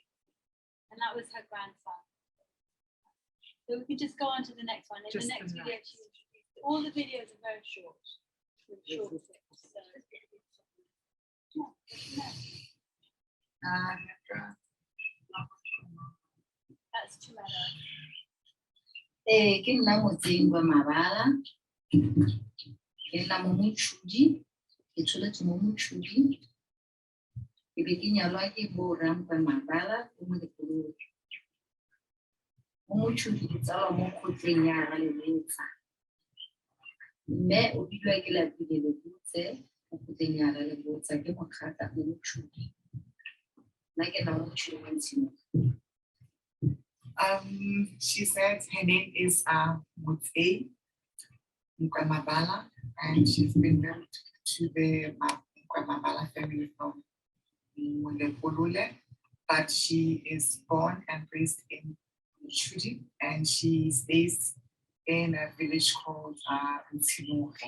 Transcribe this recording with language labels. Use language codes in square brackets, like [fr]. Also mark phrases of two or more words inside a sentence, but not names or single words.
[en] And that was her grandson. So we could just go on to the next one. In the next video, she introduced all the videos are very short. With short clips. So that's Tumelo. [tn] Ke nna Motsei Nkwemabala. Ke nna mo Mochudi. Ke tsholetse mo Mochudi. Ke be ke nyalwa ke bo Nkwemabala ko mo Lekolong. Mo Mochudi ke tsalwa mo kgotleng ya Lebotsa. Mme o bilwa ke lapile Lebotse mo kgotleng ya Lebotsa ke mokgata mo Mochudi. Nna ke nna mo Mochudi mo Ntshimong. [en] She said her name is Motsei Nkwemabala, and she's been married to the Nkwemabala family from Molekolole, but she is born and raised in Mochudi, and she stays in a village called Nkwe.